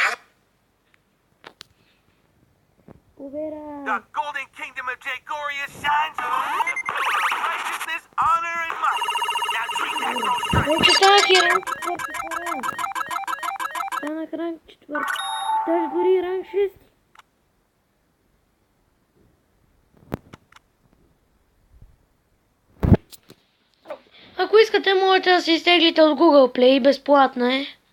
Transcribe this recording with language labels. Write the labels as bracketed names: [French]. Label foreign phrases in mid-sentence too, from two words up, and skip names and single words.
[English] Убера. The golden kingdom of Jagoria shines with righteousness, honor, and might. Now treat that girl straight. [Bulgarian] Вече станах и ранг 4. Станах ранг 4. Даже дори ранг 6. Ако искате, можете да се изтеглите от Google Play, безплатно е.